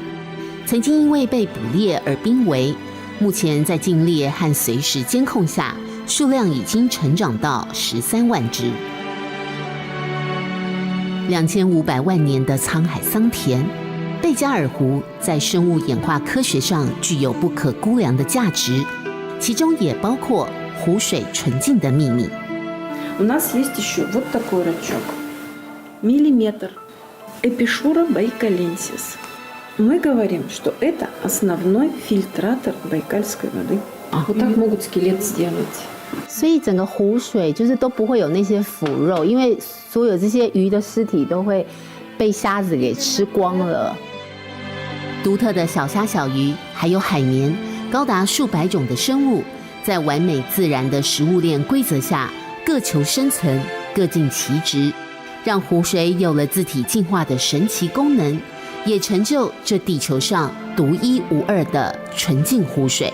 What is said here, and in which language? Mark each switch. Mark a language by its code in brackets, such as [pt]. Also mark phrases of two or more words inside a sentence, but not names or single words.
[zh] 曾经因为被捕猎而濒危，目前在禁猎和随时监控下，数量已经成长到13万只。2500万年的沧海桑田，贝加尔湖在生物演化科学上具有不可估量的价值，其中也包括湖水纯净的秘密。 [ru] У нас есть еще вот такой рачок. Миллиметр. Эпишура байкаленсис. Мы говорим, что это основной фильтратор байкальской воды. Вот так могут скелет сделать. [zh] 所以整个湖水就是都不会有那些腐肉，因为所有这些鱼的尸体都会被虾子给吃光了。独特的小虾小鱼，还有海绵，高达数百种的生物，在完美自然的食物链规则下，各求生存，各尽其职，让湖水有了自体进化的神奇功能，也成就这地球上独一无二的纯净湖水。